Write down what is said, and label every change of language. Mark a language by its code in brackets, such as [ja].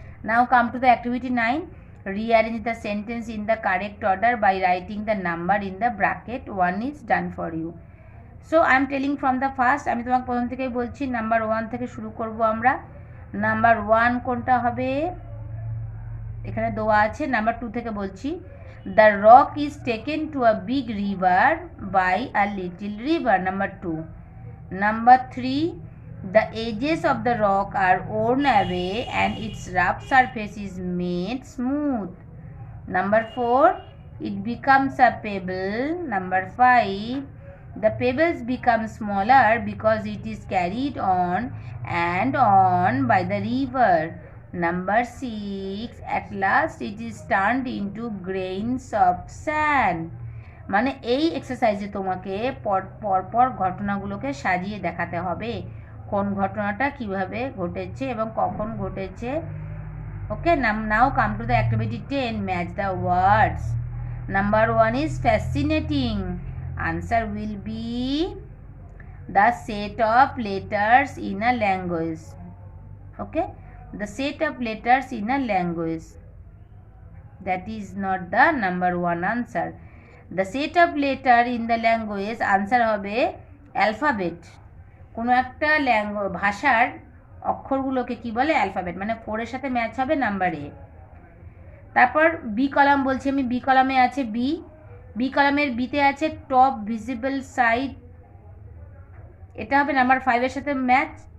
[en] Now come to the activity 9. Rearrange the sentence in the correct order by writing the number in the bracket. 1 is done for you. So I am telling from the first, [bn] আমি তোমাকে প্রথম থেকেই বলছি। Number 1 থেকে শুরু করব আমরা। Number 1 কোনটা হবে? এখানে দেওয়া আছে। নাম্বার 2 থেকে বলছি, [en] The rock is taken to a big river by a little river. Number 2। Number 3, the edges of the rock are worn away and its rough surface is made smooth. Number 4, it becomes a pebble. Number 5, the pebbles become smaller because it is carried on and on by the river. Number 6, at last it is turned into grains of sand. [bn] মানে এই এক্সারসাইজে তোমাকে পরপর ঘটনাগুলোকে সাজিয়ে দেখাতে হবে কোন ঘটনাটা কিভাবে ঘটেছে এবং কখন ঘটেছে [en] Okay, now come to the activity 10. Match the words. Number 1 is fascinating. Answer will be the set of letters in a language. Okay, the set of letters in a language. That is not the number 1 answer. The set of letter in the language answer হবে alphabet. [bn] কোনো একটা ভাষার অক্ষরগুলোকে কি বলে alphabet, মানে 4 এর সাথে match হবে নাম্বার এ। তারপর বি কলাম বলছি আমি, বি কলামে আছে বি কলামের বিতে আছে [en] top visible side, [bn] এটা হবে নাম্বার 5 এর সাথে ম্যাচ।